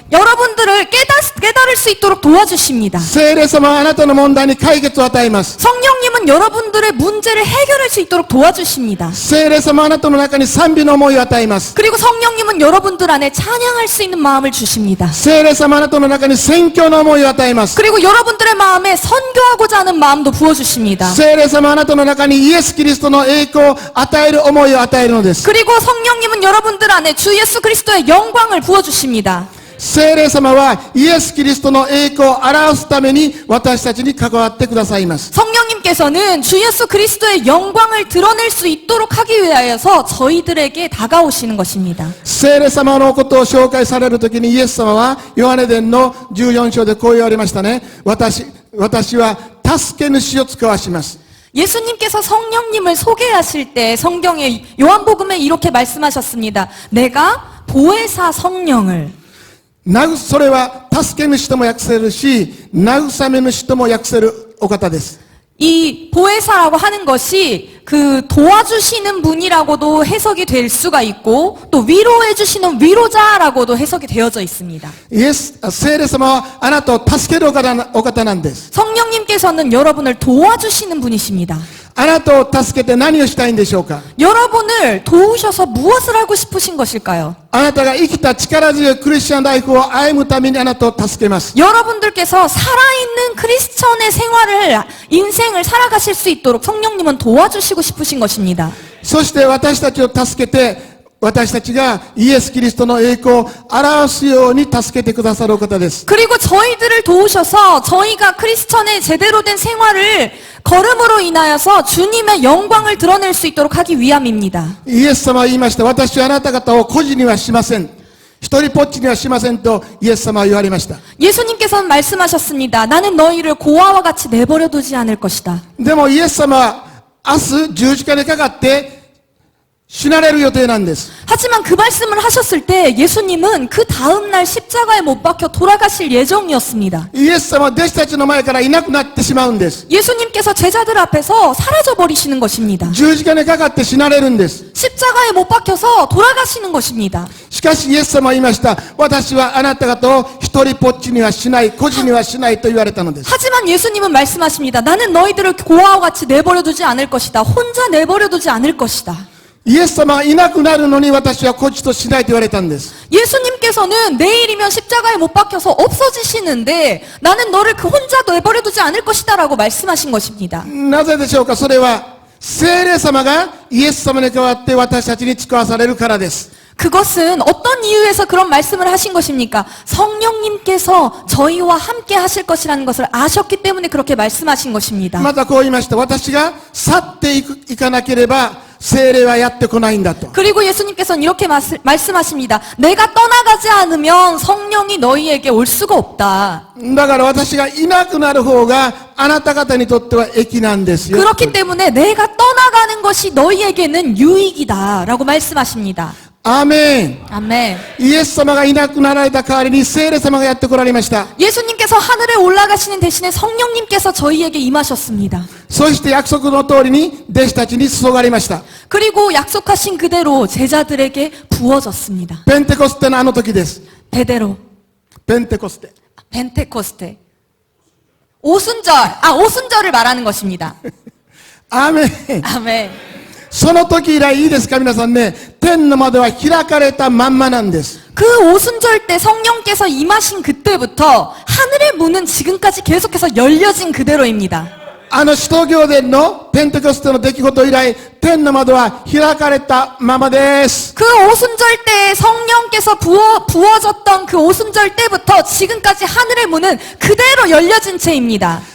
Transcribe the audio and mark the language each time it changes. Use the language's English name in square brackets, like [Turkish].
[Korean] 여러분들을 깨달을 수 있도록 도와주십니다. [Japanese] 聖霊様はあなたの問題に解決を与えます。 [Korean] 성령님은 여러분들의 문제를 해결할 수 있도록 도와주십니다. [Japanese] 聖霊様はあなたの中に賛美の思いを与えます。 [Korean] 그리고 성령님은 여러분들 안에 찬양할 수 있는 마음을 주십니다. [Japanese] 聖霊様はあなたの中に宣教の思いを与えます。 [Korean] 그리고 여러분들의 마음에 선교하고자 하는 마음도 부어주십니다. [Japanese] 聖霊様はあなたの中にイエス・キリストの栄光を与える思いを与えるのです。 [Korean] 그리고 성령님은 여러분들 안에 주 예수 그리스도의 영광을 부어주십니다. [Japanese] 聖霊様はイエス・キリストの栄光を表すために私たちに関わってくださいます。 [Korean] 성령님께서는 주 예수 그리스도의 영광을 드러낼 수 있도록 하기 위하여서 저희들에게 다가오시는 것입니다. [Japanese] 聖霊様のことを紹介されるときにイエス様はヨハネ伝の14章でこう言われましたね。私は助け主を使わします。 [Korean] 예수님께서 성령님을 소개하실 때 성경에 요한복음에 이렇게 말씀하셨습니다. 내가 보혜사 성령을 [Japanese] それは助け主とも訳せるし、慰め主とも訳せるお方です。 [Korean] 이 보혜사라고 하는 것이 그 도와주시는 분이라고도 해석이 될 수가 있고 또 위로해 주시는 위로자라고도 해석이 되어져 있습니다. [Japanese] 聖霊様はあなたを助けるお方なんです。 [Korean] 성령님께서는 여러분을 도와주시는 분이십니다. [Japanese] あなたを助けて何をしたいんでしょうか。 [Korean] 여러분을 도우셔서 무엇을 하고 싶으신 것일까요? [Japanese] あなたが生きた力強いクリスチャンライフを歩むためにあなたを助けます。 [Korean] 여러분들께서 살아있는 크리스천의 생활을, 인생을 살아가실 수 있도록 성령님은 도와주시고 싶으신 것입니다. [Japanese] そして私たちを助けて、私たちがイエス・キリストの栄光を表すように助けてくださるお方です。 [Korean] 그리고 저희들을 도우셔서 저희가 크리스천의 제대로 된 생활을 걸음으로 인하여서 주님의 영광을 드러낼 수 있도록 하기 위함입니다. [Japanese] イエス様は言いました。私はあなた方を孤児にはしません。一人ぽっちにはしませんとイエス様は言われました。 [Korean] 예수님께서는 말씀하셨습니다. 나는 너희를 고아와 같이 내버려 두지 않을 것이다. [Japanese] でもイエス様は明日十字架にかかって死なれる予定なんです。 [Korean] 하지만 그 말씀을 하셨을 때 예수님은 그 다음날 십자가에 못 박혀 돌아가실 예정이었습니다. [Japanese] イエス様は弟子たちの前からいなくなってしまうんです。 [Korean] 예수님께서 제자들 앞에서 사라져 버리시는 것입니다. [Japanese] 十字架にかかって死なれるんです。 [Korean] 십자가에 못 박혀서 돌아가시는 것입니다. [Japanese] しかしイエス様は言いました。私はあなた方を一人ぽっちにはしない、孤児にはしないと言われたのです。 [Korean] 하지만 예수님은 말씀하십니다. 나는 너희들을 고아와 같이 내버려 두지 않을 것이다. 혼자 내버려 두지 않을 것이다. [Japanese] イエス様はいなくなるのに私は孤児としないと言われたんです。 [Korean] 예수님께서는 내일이면 십자가에 못 박혀서 없어지시는데 나는 너를 그 혼자 내버려 두지 않을 것이다 라고 말씀하신 것입니다. [Japanese] なぜでしょうか。それは聖霊様がイエス様に代わって私たちに使わされるからです。 [Korean] 그것은 어떤 이유에서 그런 말씀을 하신 것입니까? 성령님께서 저희와 함께 하실 것이라는 것을 아셨기 때문에 그렇게 말씀하신 것입니다. [Japanese] またこう言いました。私が去っていかなければ聖霊はやってこないんだと。 [Korean] 그리고 예수님께서는 이렇게 말씀하십니다. 내가 떠나가지 않으면 성령이 너희에게 올 수가 없다. [Japanese] だから私がいなくなる方があなた方にとっては益なんですよ。 [Korean] 그렇기 때문에 내가 떠나가는 것이 너희에게는 유익이다 라고 말씀하십니다. [Japanese] アーメン。 [Korean] 아멘. [Japanese] イエス様がいなくなられた代わりに聖霊様がやってこられました。 [Korean] 예수님께서 하늘에 올라가시는 대신에 성령님께서 저희에게 임하셨습니다. [Japanese] そして約束の通りに弟子たちに注がれました。 [Korean] 그리고 약속하신 그대로 제자들에게 부어졌습니다. [Japanese] ペンテコステのあの時です。 [Korean] 베데로, [Japanese] ペンテコステ。 [Korean] 벤테코스테. 오순절을 말하는 것입니다. [Japanese] アーメン。 [Korean] 아멘. [Japanese] その時以来いいですか皆さんね、天の窓は開かれたまんまなんです。 [Korean] 그 오순절 때 성령께서 임하신 그때부터 하늘의 문은 지금까지 계속해서 열려진 그대로입니다. [Japanese] あの使徒行伝のペンテコステの出来事以来、天の窓は開かれたままです。 [Korean] 그 오순절 때 성령께서 부어졌던 그 오순절 때부터 지금까지 하늘의 문은 그대로 열려진 채입니다.